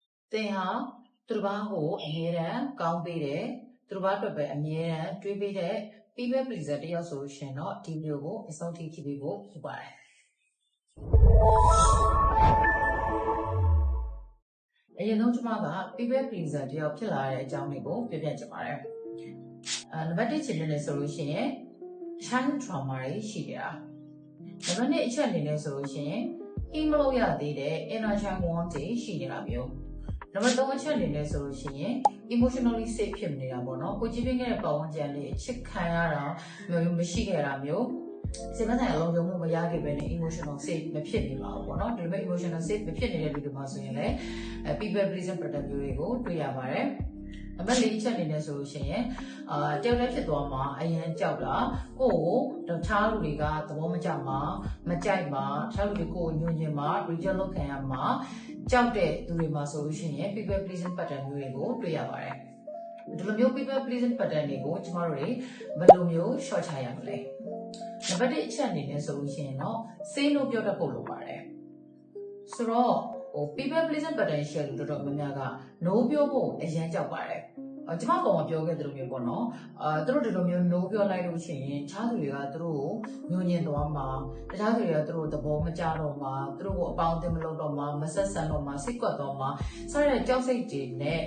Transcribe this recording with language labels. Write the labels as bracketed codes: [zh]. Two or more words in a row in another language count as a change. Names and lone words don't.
[my] သင်ဟာသူတစ်ပါးကိုအမြဲတမ်းကောင်းပေးတယ်သူတစ်ပါးအတွက်ပဲအမြဲတမ်းတွေးပေးတဲ့ [en] people pleaser [my] တယောက်ဆိုလို့ရှင်တော့ဒီဗီဒီယိုကိုအဆုံးထိကြည့်ပေးဖို့ဖြစ်ပါတယ် အရင်ဆုံးကျွန်မက [en] people pleaser [my] တယောက်ဖြစ်လာတဲ့အကြောင်းတွေကိုပြပြချင်ပါတယ်နံပါတ်1ချင်တယ်ဆိုလို့ရှိရင် [en] child trauma [my] တွေရှိကြတာနံပါတ်2အချက်အနေနဲ့ဆိုလို့ရှိရင် heal မလုပ်ရသေးတဲ့ [en] inner child wound [my] တွေရှိနေတာမျိုးနံပါတ်3အချက်အနေနဲ့ဆိုလို့ရှိရင် [en] emotionally safe [my] ဖြစ်နေတာပေါ့နော်ကိုကြည့်ပြခဲ့တဲ့ပတ်ဝန်းကျင်လေးအချစ်ခံရတာမရှိခဲ့တာမျိုးစိတ်မဆိုင်အလုံးစုံမှုမရခဲ့ပဲနဲ့ [en] emotional safe [my] မဖြစ်နေပါဘူးပေါ့နော်ဒီလိုမျိုး [en] emotional safe [my] မဖြစ်နေတဲ့လူတွေမှာဆိုရင်လည်း [en] people pleasing pattern [my] တွေကိုတွေ့ရပါတယ်နံပါတ်4အချက်အနေနဲ့ဆိုလို့ရှိရင် တယောက်တစ်ဖြစ်သွားမှာအရင်ကြောက်တာကိုတခြားလူတွေကသဘောမကျမှာမကြိုက်မှာတခြားလူတွေကိုညှို့ညင်မှာ reject လုပ်ခံရမှာကြောက်တဲ့သူတွေမှာဆိုလို့ရှိရင် [en] people pleasing pattern [my] တွေကိုတွေ့ရပါတယ်ဒီလိုမျိုး [en] people pleasing pattern [my] တွေကိုကျမတို့တွေဘယ်လိုမျိုး short ချရမလဲနံပါတ်1အချက်အနေနဲ့ဆိုလို့ရှိရင်တော့ [en] say no [my] ပြောတတ်ဖို့လိုပါတယ်ဆို တော့ [en] people pleasing pattern [my] ရှယ်လို့တော်တော်များများက no ပြောဖို့အရင်ကြောက်ပါတယ်ကျမကောင်ကပြောခဲ့တဲ့လိုမျိုးပေါ့နော်သူတို့ဒီလိုမျိုး no ပြောလိုက်လို့ရှိရင်တခြားသူတွေကသူတို့ကိုညှို့ညင်သွားမှာတခြားသူတွေကသူတို့သဘောမကျတော့မှာသူတို့ကိုအပေါင်းအသင်းမလုပ်တော့မှာမဆက်ဆံတော့မှာစိတ်ကွက်တော့မှာစတဲ့ကြောက်စိတ်တွေနဲ့